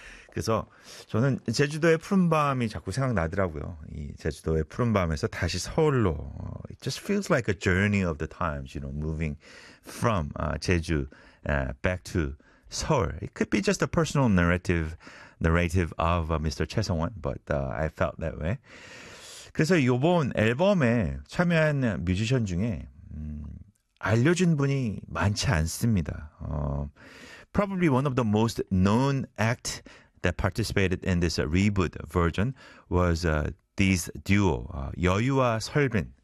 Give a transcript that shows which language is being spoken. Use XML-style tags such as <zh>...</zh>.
<ko>그래서 저는 제주도의 푸른밤이 자꾸 생각나더라고요. 이 제주도의 푸른밤에서 다시 서울로.</ko> <en>It just feels like a journey of the times, you know, moving from 제주 back to 서울. It could be just a personal narrative of Mr. 최성원, but I felt that way.</en> <ko>그래서 이번 앨범에 참여한 뮤지션 중에 알려진 분이 많지 않습니다.</ko> <en>Probably one of the most known act that participated in this reboot version was these duo, 여유와 설빈.</en>